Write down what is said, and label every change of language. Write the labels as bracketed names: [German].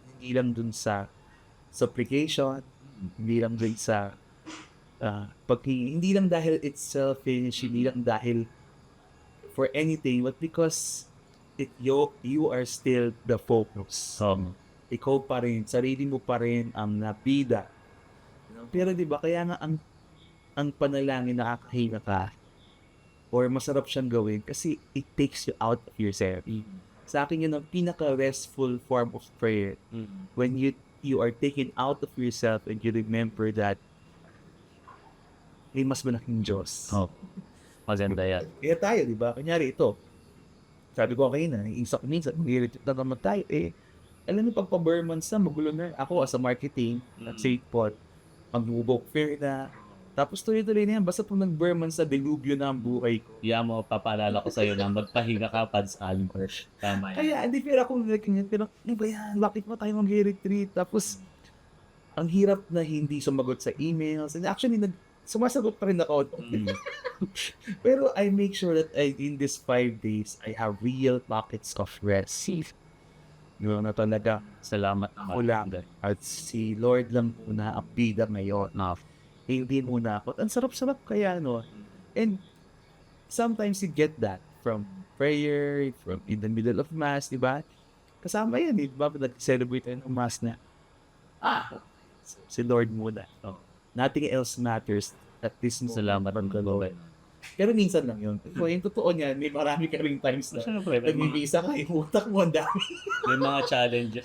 [Filipino] Hindi lang dun sa supplication, hindi lang dun sa hindi lang dahil [English] it's selfish, [Filipino] hindi lang dahil [English] for anything, but because you are still the focus. [Filipino] Ikaw pa rin, sarili mo pa rin ang nabida. Pero di ba, kaya nga ang panalangin nakakahinga ka or masarap siyang gawin kasi [English] it takes you out of yourself. [Filipino] Sa akin yun ang pinaka-restful form of prayer. [English] When you are taken out of yourself and you remember that [Filipino] may mas malaking Diyos. Oh. Maganda yan. Kaya tayo, di ba? Kunyari ito, sabi ko kayo na, minsan, mag-irritate na naman tayo. Alam mo, pag-bare months na, magulo na. Ako, [English] as a marketing, [Filipino] at St. Paul, mag-book fair na. Tapos tuloy-tuloy na yan. Basta pag nag-bare months na, delubyo na ang buhay ko. Yan mo, papaalala ko sa'yo na magpahinga ka, Pads Albert. Tama yan. Kaya, hindi, pero ako, pero, ano ba yan? Bakit mo tayo mag-retreat? Tapos, ang hirap na hindi sumagot sa emails. [English] And actually, [Filipino] sumasagot pa rin ako. Pero [English] I make sure that in these 5 days, I have real pockets of rest. [Filipino] Yun na talaga. Salamat Ako lang. At si Lord lang muna ang bida ngayon. Hindi muna ako. Ang sarap-sarap kaya, no? [English] And sometimes you get that from prayer, from in the middle of Mass, [Filipino] di ba? Kasama yan, di ba? Nag-celebrate tayo ng Mass na, si Lord muna. [English] Nothing else matters at this moment. [Filipino] Salamat ang gagawin. Pero minsan lang yun. So, yung totoo niyan, may marami ka ring times na Siyempre, nag-visa ka, yung utak mo, ang dami. may mga challenges.